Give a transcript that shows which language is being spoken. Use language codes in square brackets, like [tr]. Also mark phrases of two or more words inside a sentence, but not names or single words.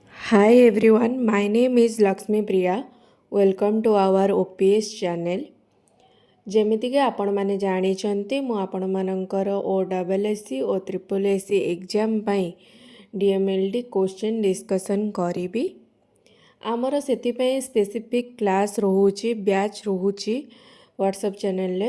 [en] Hi everyone, my name is Laxmipriya. Welcome to our OPS channel. [or] ଯେମିତିକି ଆପଣମାନେ ଜାଣିଛନ୍ତି ମୁଁ ଆପଣମାନଙ୍କର OSSC ଓ SSSC ଏକ୍ଜାମ୍ ପାଇଁ DMLD [en] question discussion [or] କରିବି। ଆମର ସେଥିପାଇଁ [en] specific class [or] ରହୁଛି, ବ୍ୟାଚ୍ ରହୁଛି ହ୍ୱାଟ୍ସଆପ୍ ଚ୍ୟାନେଲରେ।